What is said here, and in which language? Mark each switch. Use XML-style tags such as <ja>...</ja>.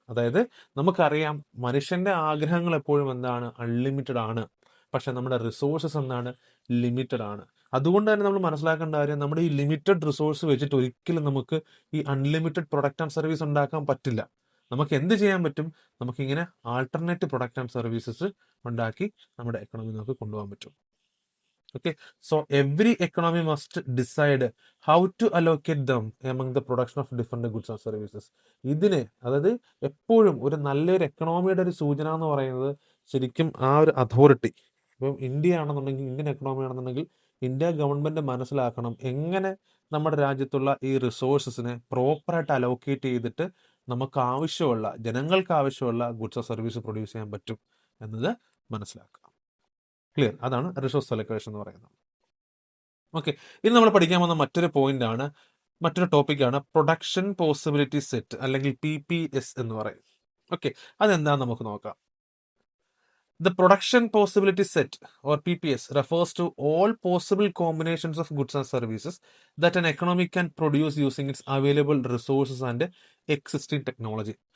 <ml>അതായത് നമുക്കറിയാം മനുഷ്യന്റെ ആഗ്രഹങ്ങൾ എപ്പോഴും എന്താണ്, അൺലിമിറ്റഡ് ആണ്, പക്ഷെ നമ്മുടെ റിസോഴ്സസ് എന്താണ്, ലിമിറ്റഡ് ആണ്. അതുകൊണ്ട് തന്നെ നമ്മൾ മനസ്സിലാക്കേണ്ട കാര്യം, നമ്മുടെ ഈ ലിമിറ്റഡ് റിസോഴ്സ് വെച്ചിട്ട് ഒരിക്കലും നമുക്ക് ഈ അൺലിമിറ്റഡ് പ്രൊഡക്റ്റ് ആൻഡ് സർവീസ് ഉണ്ടാക്കാൻ പറ്റില്ല. നമുക്ക് എന്ത് ചെയ്യാൻ പറ്റും, നമുക്കിങ്ങനെ ആൾട്ടർനേറ്റ് പ്രൊഡക്റ്റ് ആൻഡ് സർവീസസ് ഉണ്ടാക്കി നമ്മുടെ എക്കണോമി നമുക്ക് കൊണ്ടുപോകാൻ പറ്റും.</ml> <en>Okay, so every economy must decide how to allocate them among the production of different goods and services.</en> <ml>ഇതിന്, അതായത് എപ്പോഴും ഒരു നല്ലൊരു എക്കണോമിയുടെ ഒരു സൂചന എന്ന് പറയുന്നത് ശരിക്കും ആ ഒരു അതോറിറ്റി, ഇപ്പം ഇന്ത്യ ആണെന്നുണ്ടെങ്കിൽ, ഇന്ത്യൻ എക്കണോമി ആണെന്നുണ്ടെങ്കിൽ, ഇന്ത്യ ഗവൺമെന്റ് മനസ്സിലാക്കണം എങ്ങനെ നമ്മുടെ രാജ്യത്തുള്ള ഈ റിസോഴ്സസിനെ പ്രോപ്പറായിട്ട് അലോക്കേറ്റ് ചെയ്തിട്ട് നമുക്ക് ആവശ്യമുള്ള, ജനങ്ങൾക്ക് ആവശ്യമുള്ള ഗുഡ്സ് സർവീസ് പ്രൊഡ്യൂസ് ചെയ്യാൻ പറ്റും എന്നത് മനസ്സിലാക്കുക. ക്ലിയർ? അതാണ് റിസോഴ്സ് അലോക്കേഷൻ എന്ന് പറയുന്നത്. ഓക്കെ, ഇനി നമ്മൾ പഠിക്കാൻ പോകുന്ന മറ്റൊരു ടോപ്പിക്കാണ് പ്രൊഡക്ഷൻ പോസിബിലിറ്റി സെറ്റ്, അല്ലെങ്കിൽ PPS എന്ന് പറയും. ഓക്കെ, അതെന്താന്ന് നമുക്ക് നോക്കാം.</ml> <en>The production possibility set, or PPS, refers to all possible combinations of goods and services that an economy can produce using its available resources and existing technology.</en>